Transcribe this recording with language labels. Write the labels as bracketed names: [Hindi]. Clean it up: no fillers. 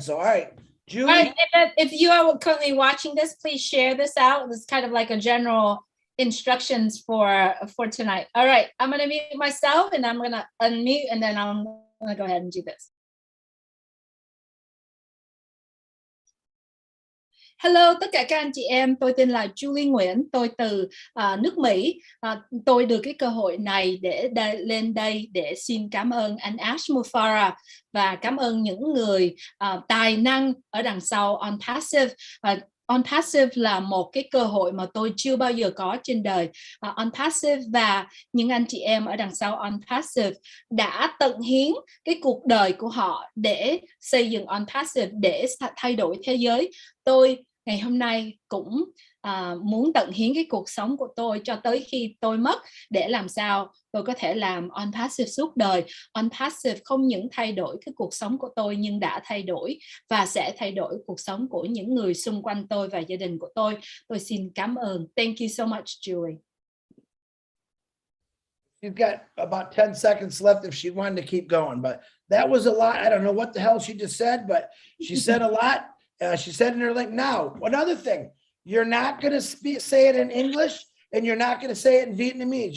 [English] So, all right. Julie. All right, if you are currently watching this, please share this out. This is kind of like a general instructions for tonight. All right, I'm going to mute myself and I'm going to unmute and then I'm going to go ahead and do this. [Vietnamese] Hello tất cả các anh chị em, tôi tên là Julie Nguyễn, tôi từ nước Mỹ. Tôi được cái cơ hội này để lên đây để xin cảm ơn anh Ash Mufara và cảm ơn những người tài năng ở đằng sau ONPASSIVE. ONPASSIVE là một cái cơ hội mà tôi chưa bao giờ có trên đời. ONPASSIVE và những anh chị em ở đằng sau ONPASSIVE đã tận hiến cái cuộc đời của họ để xây dựng ONPASSIVE, để thay đổi thế giới. Tôi ngày hôm nay cũng muốn tận hiến cái cuộc sống của tôi cho tới khi tôi mất để làm sao tôi có thể làm ONPASSIVE suốt đời. ONPASSIVE không những thay đổi cái cuộc sống của tôi nhưng đã thay đổi và sẽ thay đổi cuộc sống của những người xung quanh tôi và gia đình của tôi. Tôi xin cảm ơn. [English] Thank you so much, Julie. She's got about 10 seconds left if she wanted to keep going, but that was a lot. I don't know what the hell she just said, but she said a lot. She said in her link. Now, another thing, you're not going to say it in English and you're not going to say it in Vietnamese.